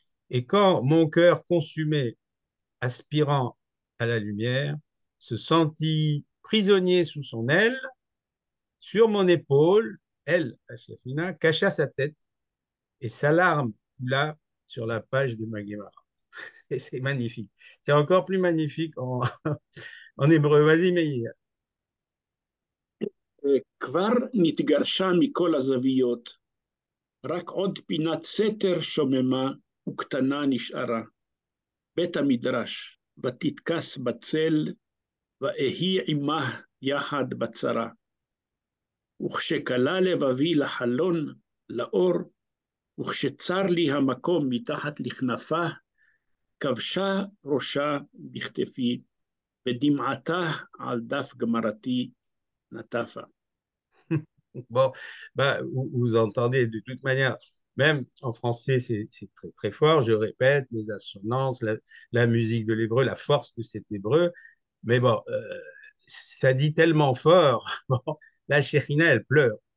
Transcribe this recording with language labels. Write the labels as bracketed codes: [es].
[fr] Et quand mon cœur consumé, aspirant à la lumière, se sentit prisonnier sous son aile, sur mon épaule, elle, la Chefina, cacha sa tête et sa larme coula sur la page de ma Guémara. C'est magnifique. C'est encore plus magnifique en hébreu. Vas-y, Meir. [he] כבר נתגרשה מכל הזוויות, רק עוד פינת סתר שוממה וקטנה נשארה. בית המדרש, ותתכס בצל, ואהי עמה יחד בצרה. וכשקלה לבבי לחלון, לאור, וכשצר לי המקום מתחת לכנפה, כבשה ראשה בכתפי, ודמעתה על דף גמרתי נטפה. [fr] Bon, bah, vous entendez de toute manière, même en français, c'est très, très fort. Je répète, les assonances, la musique de l'hébreu, la force de cet hébreu. Mais bon, ça dit tellement fort. Bon, la Chérina, elle pleure.